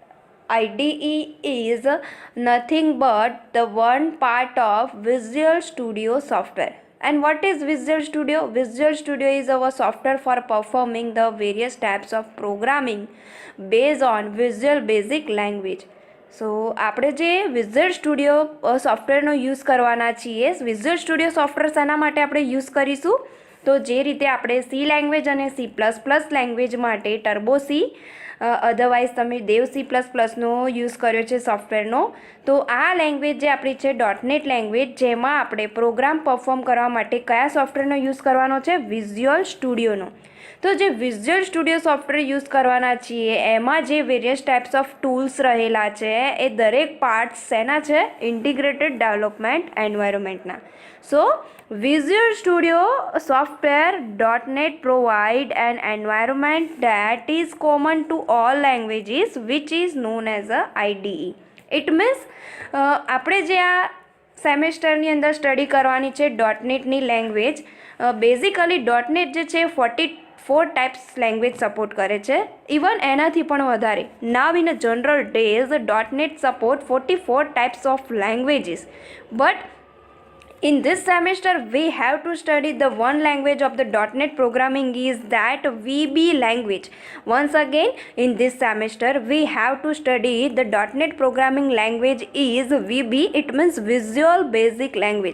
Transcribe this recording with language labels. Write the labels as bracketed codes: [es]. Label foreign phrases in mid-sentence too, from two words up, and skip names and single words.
[en] IDE is nothing but the one part of Visual Studio software. And what is Visual Studio? Visual Studio is our software for performing the various types of programming based on Visual Basic Language. [gu] So આપણે જે વિઝ્યુઅલ સ્ટુડિયો સોફ્ટવેરનો યુઝ કરવાના છીએ, વિઝ્યુઅલ સ્ટુડિયો સોફ્ટવેર શાના માટે આપણે યુઝ કરીશું? તો જે રીતે આપણે સી લેંગ્વેજ અને C++ લેંગ્વેજ માટે ટર્બો સી, અધરવાઇઝ તમે દેવ C++નો યુઝ કર્યો છે સોફ્ટવેરનો, તો આ લેંગ્વેજ જે આપણી છે .NET લેંગ્વેજ, જેમાં આપણે પ્રોગ્રામ પરફોર્મ કરવા માટે કયા સોફ્ટવેરનો યુઝ કરવાનો છે? વિઝ્યુઅલ સ્ટુડિયોનો. તો જે વિઝ્યુઅલ સ્ટુડિયો સોફ્ટવેર યુઝ કરવાના છીએ એમાં જે [en] various types of tools [gu] રહેલા છે એ દરેક પાર્ટ્સ શેના છે? [en] integrated development environment. સો Visual Studio software .NET provide an environment that is common to all languages, which is known as a IDE. It means [gu] આપણે જે આ સેમેસ્ટરની અંદર સ્ટડી કરવાની છે .NETની લેંગ્વેજ, બેઝિકલી .NET જે છે 44 [en] types language support [gu] કરે છે, ઇવન એનાથી પણ વધારે. [en] now in a general days .NET support 44 types of languages, but in this semester we have to study the one language of the .NET programming is that VB language. Once again in this semester we have to study the .NET programming language is VB, it means Visual Basic Language.